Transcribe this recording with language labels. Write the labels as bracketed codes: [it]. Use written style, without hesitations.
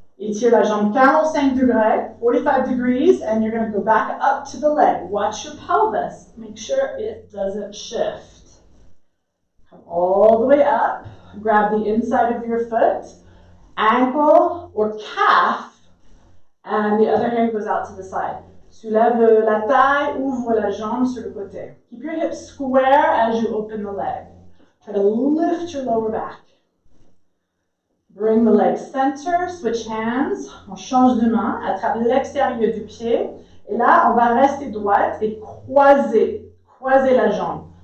[fr] Étire la jambe 45 degrés, [en] 45 degrees, and you're going to go back up to the leg. Watch your pelvis. Make sure it doesn't shift. Come all the way up. Grab the inside of your foot, ankle or calf, and the other hand goes out to the side. [fr] Soulève la taille, ouvre la jambe sur le côté. [en] Keep your hips square as you open the leg. Try to lift your lower back. Bring the leg center, switch hands, [fr] on change de main, attrape l'extérieur du pied, et là, on va rester droite et croiser la jambe.